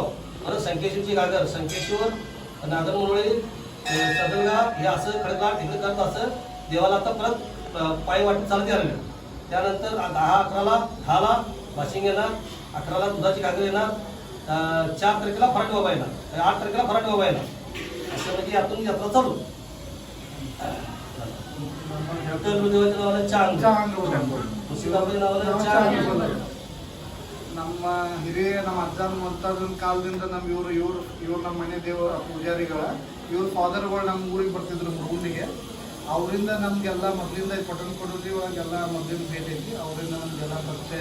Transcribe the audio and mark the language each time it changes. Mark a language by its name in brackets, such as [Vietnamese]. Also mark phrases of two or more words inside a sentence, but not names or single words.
[Marathi] परत संकेश्वरची घागर, संकेश्वर, नागरमुरळी, सदरगाव हे असं खडकगाव तिकडे करत असं देवाला आता परत पायी वाटत चालत आलेलं. त्यानंतर 10-11ला वाशिंग येणार, 11ला दुधाची घागर येणार, 4 तारखेला फराट बाबा येणार, 8 तारखेला फराट बाबा येणार. असं म्हणजे यातून यात्रा चालू. विठ्ठल देवाच्या नावाला चांग ಚಾಂಗ್ರು ಟೆಂಪಲ್ सीताबाई नावाला ಚಾಂಗ್ चांग [Kannada] ನಮ್ಮ ಹಿರಿಯ ನಮ್ಮ ಅಜ್ಜ ಮುತ್ತಾದನ ಕಾಲದಿಂದ ನಮ್ಮ ಇವ್ರು ನಮ್ಮ ಮನೆ ದೇವರ ಪೂಜಾರಿಗಳ ಇವ್ರ ಫಾದರ್ಗಳು ನಮ್ಮ ಊರಿಗೆ ಬರ್ತಿದ್ರು ಮುರುಗುಂಡಿಗೆ. ಅವರಿಂದ ನಮಗೆಲ್ಲ ಮೊದಲಿಂದ ಪಟ್ಟಣ ಕೊಡೋದು ಇವಾಗೆಲ್ಲ ಮೊದಲಿನ ಭೇಟಿ ಐತಿ. ಅವರಿಂದ ನಮಗೆಲ್ಲ ಪರಿಚಯ.